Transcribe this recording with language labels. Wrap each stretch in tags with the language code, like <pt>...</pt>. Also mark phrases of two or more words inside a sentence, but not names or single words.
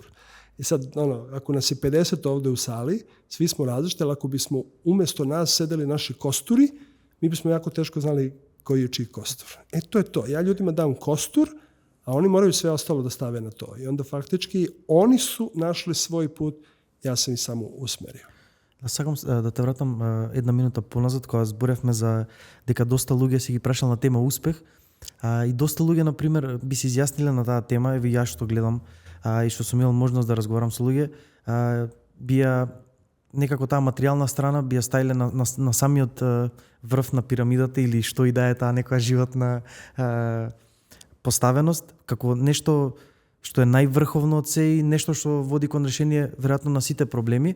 <sr>I sad, ako nas je 50 ovde u sali, svi smo različiti, ali ako bismo umjesto nas sedeli naši kosturi, mi bismo jako teško znali koji je čiji kostur. To je to. Ja ljudima dam kostur, a oni moraju sve ostalo da stave na to. I onda faktički oni su našli svoj put, ja sam ih samo usmerio.</sr> <mk>Сакам да те вратам една минута поназад, кога зборевме за дека доста луѓе си ги прашал на тема успех, и доста луѓе, например, би се изјасниле на таа тема, еви ја што гледам, и што сум имал можност да разговарам со луѓе, бија некако таа материјална страна бија ставиле на самиот врв на пирамидата или што и да е таа некоја животна поставеност, како нешто што е најврховно од се и нешто што води кон решение веројатно на сите проблеми.</mk>